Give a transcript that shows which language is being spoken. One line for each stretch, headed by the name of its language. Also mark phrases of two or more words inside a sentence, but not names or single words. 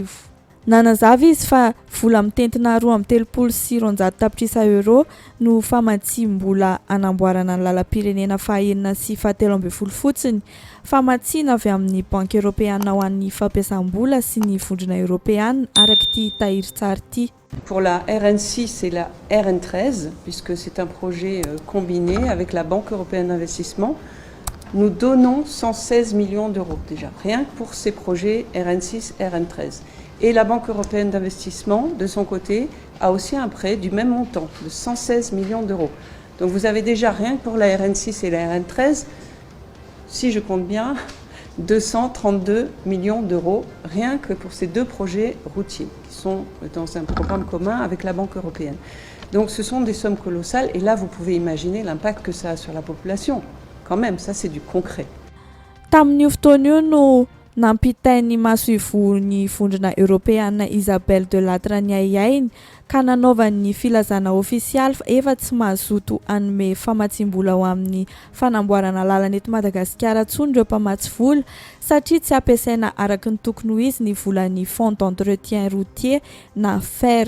Malagasy: Nanazava izy fa vola mitentina 2.36 tapitrisa euro no famatsiam-bola anamboarana ny lalam-pirenena fahaenina sy fahatelo ambin'ny folo fotsiny, famatsiana avy amin'ny
French: Banque Européenne
Malagasy: ho an'ny fampiasam-bola sy ny vondrona Européenne araky ity tahiry tsara ity.
French: Pour la RN6 et la RN13, puisque c'est un projet combiné avec la Banque Européenne d'Investissement, nous donnons 116 millions d'euros déjà, rien que pour ces projets RN6 et RN13. Et la Banque Européenne d'Investissement, de son côté, a aussi un prêt du même montant, de 116 millions d'euros. Donc vous avez déjà, rien que pour la RN6 et la RN13, si je compte bien, 232 millions d'euros, rien que pour ces deux projets routiers, qui sont dans un programme commun avec la Banque Européenne. Donc ce sont des sommes colossales, et là vous pouvez imaginer l'impact que ça a sur la population. Quand même, ça c'est du concret.
Malagasy: Tamin'io fotoana io no nampitainy maso ny vondrona Européana Isabelle de Latraniainy ka nanaovan'ny filazana ofisialy fa efa tsy mazoto anome famatsim-bola ho amin'ny fanamboarana lalana eto Madagasikara tsony ireo mpamatsy vola satria tsy ampiasaina araka ny tokony ho izy ny volan'ny
French: fonds d'entretien routier
Malagasy: na FER.